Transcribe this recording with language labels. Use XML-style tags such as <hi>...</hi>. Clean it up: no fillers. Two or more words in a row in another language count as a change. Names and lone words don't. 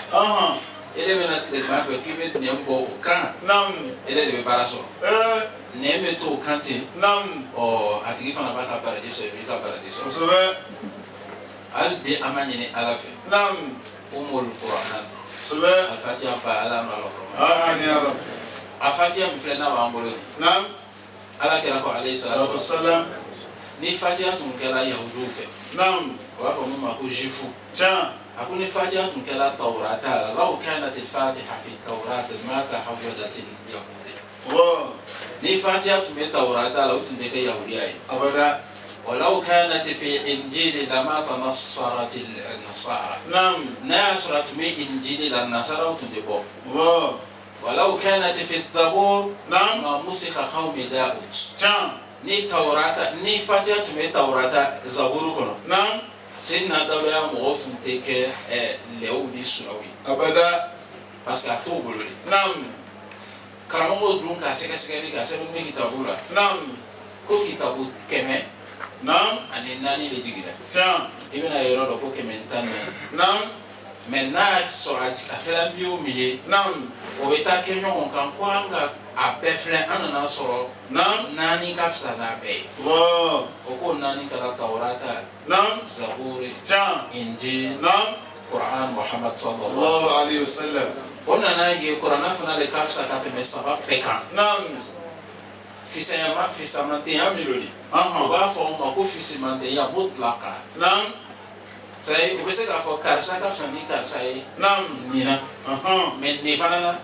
<bm>E de bɛna tilegan fɛ k'i bɛ nɛn bɔ o kan. Naam. E de bɛ baara sɔrɔ. Nɛn bɛ to o kan ten. Naam. A tigi fana b'a ka baraji sɔrɔ i b'i ka baraji sɔrɔ. Kosɛbɛ. Hali bi an b'a ɲini Ala fɛ. Naam.</bm> <ar>أم القرآن.</ar> <bm>Kosɛbɛ. A fatiha ba Ala n'Ala kɔrɔ.</bm> <ar>آمين يا رب.</ar> <bm>A fatiha min filɛ n'a b'an bolo. Naam. Ala kɛra ko</bm> <ar>عليه الصلاة wassalam.</ar> <bm>Ni fatiha tun kɛra yahudiw fɛ. Naam. U b'a fɔ min ma ko juifu. Tiɲɛ. A ko ni fatiha tun kɛra tawrata la</bm> <ar>لو كانت الفاتحة في التوراة ما تحولت اليهود.</ar> <bm>Ni fatiha tun bɛ tawrata la o tun tɛ kɛ yahudiya ye. Abada.</bm> <ar>ولو كانت في إنجيل لما تنصرت النصارى. نعم. ناصرت من إنجيل النصارى وتنبو. الله. ولو كانت في الزبور. نعم. ما مسخ قوم داود. نعم.</ar> <bm>ni Taurata ni fatiha tun bɛ Taurata zaburu kɔnɔ. Naam. Sina Dawuda ya mɔgɔw tun tɛ kɛ lɛw ni suraw ye. Abada. Parce que a t'o bolo de. Naam. Karamɔgɔw dun ka sɛgɛsɛgɛli ka sɛbɛn bɛ kitabu la. Naam. Ko kitabu 100. Naam. Ani 4 de jiginna. Tiɲɛ. I bɛna yɔrɔ dɔ ko 114. Naam. Mais n'a sɔrɔ a kɛra min o min ye. Naam. O bɛ taa kɛ ɲɔgɔn kan ko an ka a bɛɛ filɛ an nana sɔrɔ. Naam. 4 ka fisa n'a bɛɛ ye. Wow. O ko 4 kɛra Taurata. Naam. Zaburi. Tiɲɛ. Injil. Naam.</bm> <ar>Quran Muhammad sallallahu عليه وسلم.</ar> <bm>O nana ye Quran fana de ka fisa ka tɛmɛ 3 bɛɛ kan. Naam. Fisamantenya min don de. O b'a fɔ o ma ko fisamantenya mutlaka. Naam. Sayi u bɛ se k'a fɔ karisa ka fisa ni karisa ye. Naam. Nin na. Mais nin fana na.</bm>